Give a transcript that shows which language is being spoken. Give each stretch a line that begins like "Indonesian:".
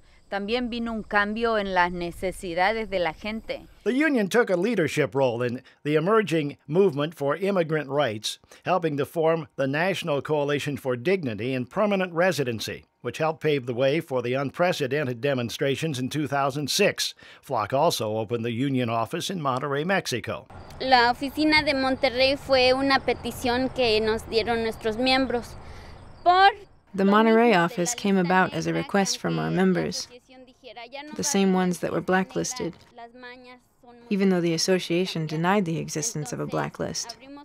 Spanish: También vino un cambio en las necesidades de la gente.
English: The union took a leadership role in the emerging movement for immigrant rights, helping to form the National Coalition for Dignity and Permanent Residency, which helped pave the way for the unprecedented demonstrations in 2006. Flock also opened the union office in Monterrey, Mexico.
Spanish: La oficina de Monterrey fue una petición que nos dieron nuestros miembros.
English: The Monterrey office came about as a request from our members, the same ones that were blacklisted, even though the association denied the existence of a blacklist.